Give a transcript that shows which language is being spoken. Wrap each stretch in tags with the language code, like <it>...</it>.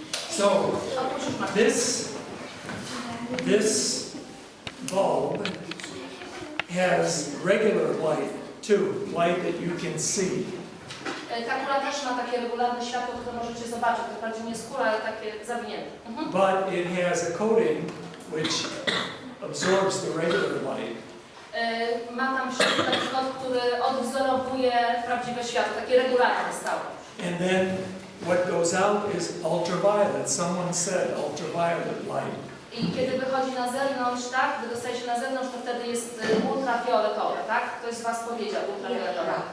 <en>So this bulb has regular light too, light that you can see.</en> <pl>Ta kula też ma takie regularne światło, które możecie zobaczyć. To wprawdzie nie skóra, ale takie zawinięte.</pl> <en>But it has a coating which absorbs the regular light.</en> <pl>Ma tam środek taki kod, który odwzorowuje prawdziwe światło, takie regularne, stałe.</pl> <en>And then what goes out is ultraviolet. Someone said ultraviolet light.</en> <pl>I kiedy wychodzi na zewnątrz, tak, wydostaje się na zewnątrz, to wtedy jest ultrafioletowe, tak? Ktoś z Was powiedział ultrafioletowe.</pl>